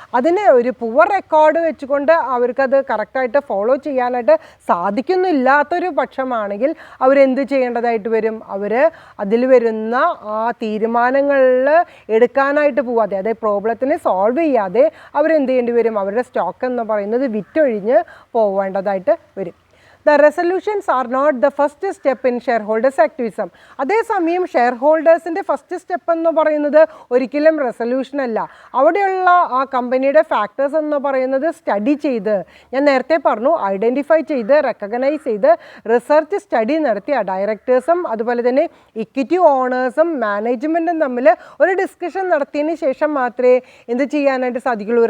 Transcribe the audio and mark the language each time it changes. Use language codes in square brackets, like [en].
[ml] അതിന് ഒരു poor record വെച്ചുകൊണ്ട് അവർക്കത് കറക്റ്റായിട്ട് ഫോളോ ചെയ്യാനായിട്ട് സാധിക്കുന്നില്ലാത്തൊരു പക്ഷമാണെങ്കിൽ അവരെന്ത് ചെയ്യേണ്ടതായിട്ട് വരും? അവർ അതിൽ വരുന്ന ആ തീരുമാനങ്ങളിൽ എടുക്കാനായിട്ട് പോവാതെ, അതായത് പ്രോബ്ലത്തിനെ സോൾവ് ചെയ്യാതെ അവരെന്ത് ചെയ്യേണ്ടി വരും? അവരുടെ സ്റ്റോക്ക് എന്ന് പറയുന്നത് വിറ്റൊഴിഞ്ഞ് പോവേണ്ടതായിട്ട് വരും. [en] The resolutions are not the first step in shareholders activism. [ml] അതേസമയം ഷെയർ ഹോൾഡേഴ്സിൻ്റെ ഫസ്റ്റ് സ്റ്റെപ്പ് എന്ന് പറയുന്നത് ഒരിക്കലും റെസൊല്യൂഷൻ അല്ല. അവിടെയുള്ള ആ കമ്പനിയുടെ ഫാക്ടേഴ്സ് എന്ന് പറയുന്നത് സ്റ്റഡി ചെയ്ത്, ഞാൻ നേരത്തെ പറഞ്ഞു, ഐഡൻറ്റിഫൈ ചെയ്ത് റെക്കഗ്നൈസ് ചെയ്ത് റിസർച്ച് സ്റ്റഡി നടത്തി ഡയറക്ടേഴ്സും അതുപോലെ തന്നെ ഇക്വിറ്റി ഓണേഴ്സും മാനേജ്മെൻറ്റും തമ്മിൽ ഒരു ഡിസ്കഷൻ നടത്തിയതിന് ശേഷം മാത്രമേ എന്ത് ചെയ്യാനായിട്ട് സാധിക്കുള്ളൂ?